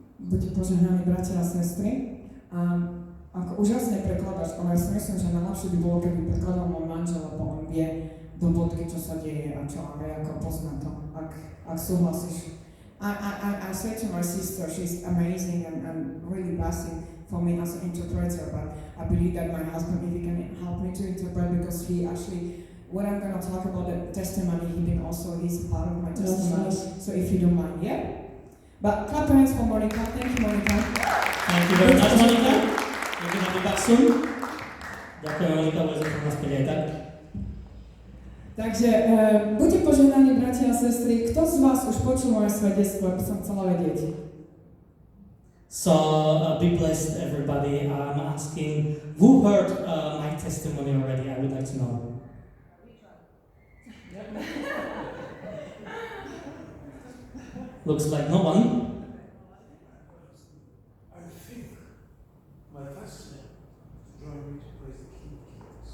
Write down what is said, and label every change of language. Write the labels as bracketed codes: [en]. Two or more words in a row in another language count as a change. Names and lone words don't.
[sk] Buďte požehnaní, bratia a sestry. Ako úžasne prekladaš, ale ja si myslím, že najlepšie by bolo, keby prekladal môj manžel, lebo on vie do bodky, čo sa deje a čo, a ako pozná to, ak súhlasíš. [en] I said to my sister, she's amazing and really blessing for me as an interpreter, but I believe that my husband, if he can help me to interpret, because he actually, when I'm going to talk about the testimony, he's part of my testimony, so if you don't mind, yeah? But clap your hands for Monica. Thank you, Monica. Thank you very much, Monica. Maybe I'll be back soon. [sk] Ďakujem, Monika, bude za nás aj tak. Takže buďte požehnaní, bratia a sestry. Kto z vás už počul moje svedectvo, aby som chcela vedieť? [en] So, be blessed, everybody. I'm asking, who heard my testimony already? I would like to know. Looks like no one. I think my pastor joined me to praise the King of Kings.